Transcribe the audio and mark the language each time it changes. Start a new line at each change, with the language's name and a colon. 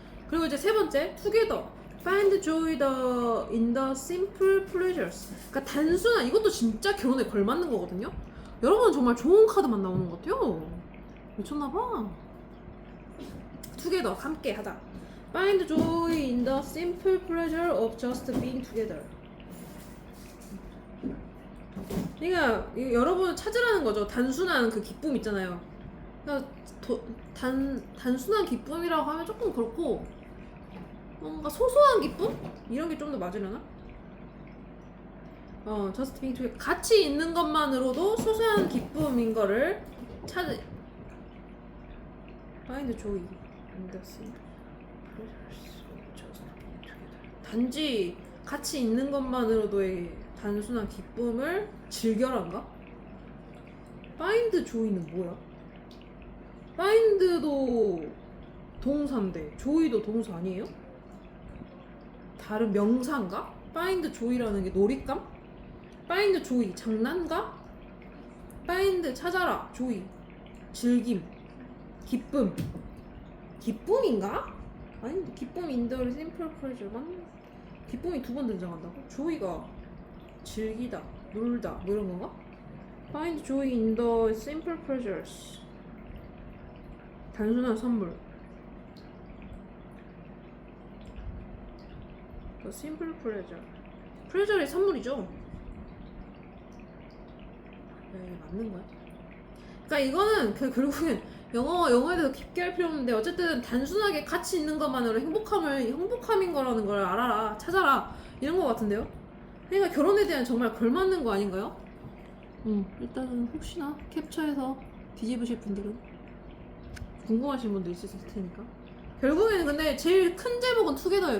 Korean: 그리고 이제 세 번째, together.
English: Find joy in the simple pleasures.
Korean: 그러니까 단순한, 이것도 진짜 결혼에 걸맞는 거거든요. 여러분 정말 좋은 카드만 나오는 것 같아요. 미쳤나봐. together, 함께 하다.
English: Find joy in the simple pleasure of just being together.
Korean: 그러니까 여러분 찾으라는 거죠. 단순한 그 기쁨 있잖아요. 그러니까 단순한 기쁨이라고 하면 조금 그렇고 뭔가 소소한 기쁨? 이런 게 좀 더 맞으려나?
English: just being together.
Korean: 같이 있는 것만으로도 소소한 기쁨인 거를
English: find joy in the simple pleasures of just being together.
Korean: 단지 같이 있는 것만으로도의 단순한 기쁨을 즐겨란가? find joy는 뭐야? find도 동사인데 joy도 동사 아니에요? 다른 명사인가? find joy라는 게 놀잇감? find joy 장난가? find 찾아라 joy 즐김 기쁨 기쁨인가? 아닌데 기쁨
English: in the simple pleasure
Korean: 맞나? 기쁨이 두 번 등장한다고? joy가 즐기다 놀다 뭐 이런 건가?
English: find joy in the simple pleasures
Korean: 단순한 선물
English: The simple pleasure pleasure이
Korean: 선물이죠. 이게 맞는 거야? 그러니까 이거는 결국엔 영어에 대해서 깊게 할 필요 없는데 어쨌든 단순하게 같이 있는 것만으로 행복함인 거라는 걸 알아라 찾아라 이런 거 같은데요? 그러니까 결혼에 대한 정말 걸맞는 거 아닌가요? 일단은 혹시나 캡처해서 뒤집으실 분들은 궁금하신 분도 있을 테니까 결국에는 근데 제일 큰 제목은 투게더예요.